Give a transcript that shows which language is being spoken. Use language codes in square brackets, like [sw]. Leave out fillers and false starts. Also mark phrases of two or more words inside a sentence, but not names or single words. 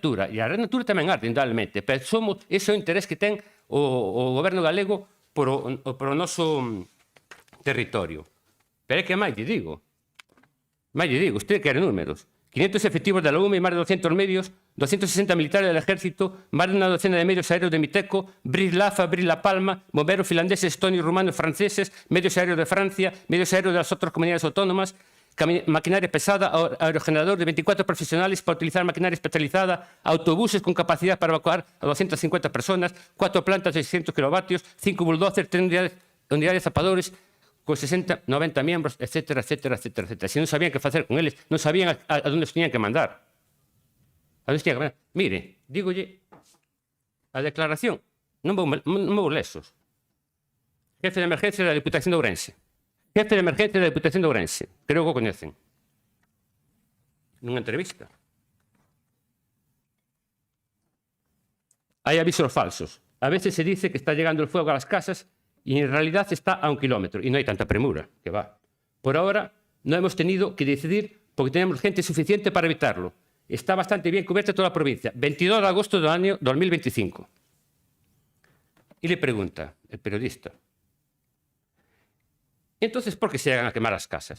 [gl] E a red natura tamén arde, indudablemente, pero ese é o interés que ten o goberno galego por o noso territorio. Pero é que máis lle digo, usted quere números. 500 efectivos [es] de la UME, [gl] máis de 200 medios, 260 militares [es] del ejército, [gl] máis de unha docena de medios aéreos de Miteco, [es] Bris Lafa, Bris La Palma, bomberos finlandeses, estonios, rumanos, franceses, medios aéreos de Francia, medios aéreos de las otras comunidades autónomas, maquinaria pesada, aerogenerador de 24 profesionales para utilizar maquinaria especializada, autobuses con capacidad para evacuar a 250 personas, 4 plantas de 600 kilovatios, 5 bulldozers, 3 unidades zapadores, con 60, 90 miembros, etcétera, etcétera, etcétera, etcétera. [gl] Si non sabían que facer con eles, non sabían a onde os tenían que mandar. A onde os tenían que mandar. Mire, dígolle, a declaración, non vou lesos. [es] Jefe de emergencia [gl] da Diputación de Ourense. [es] Jefe de emergencia [gl] da Diputación de Ourense. Creo que o coñecen. Nunha entrevista. Hai avisos falsos. [es] A veces se dice que está llegando el fuego a las casas y en realidad está a 1 kilómetro. Y no hay tanta premura, que va. Por ahora no hemos tenido que decidir porque tenemos gente suficiente para evitarlo. Está bastante bien cubierta toda la provincia. 22 de agosto del año 2025. Y le pregunta el periodista, entonces, ¿por qué se llegan a quemar las casas?